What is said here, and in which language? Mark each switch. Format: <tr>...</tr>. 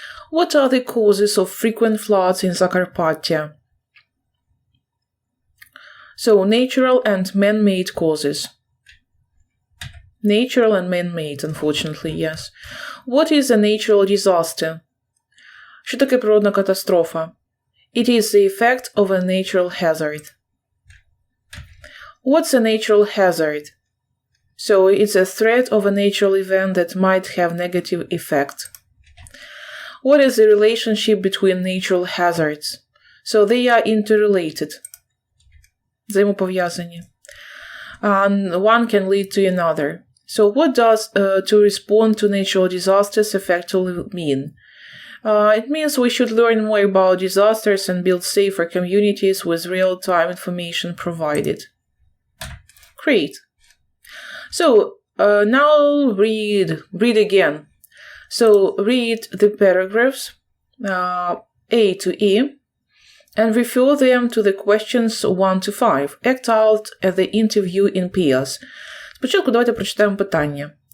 <en>What are the causes of frequent floods in Zakarpattia? So, natural and man-made causes. Natural and man-made, unfortunately, yes. What is a natural disaster?</en> <uk>Що таке природна катастрофа?</uk> <en>It is the effect of a natural hazard. What's a natural hazard? So, it's a threat of a natural event that might have negative effect. What is the relationship between natural hazards? So, they are interrelated.</en> <uk>Взаимопов'язані.</uk> <en>And one can lead to another. So, what does to respond to natural disasters effectively mean? It means we should learn more about disasters and build safer communities with real-time information provided. Great. So, now read again. So, read the paragraphs A to E and refer them to the questions 1 to 5. Act out at the interview in pairs.</en> <uk>Спочатку давайте прочитаємо питання.</uk>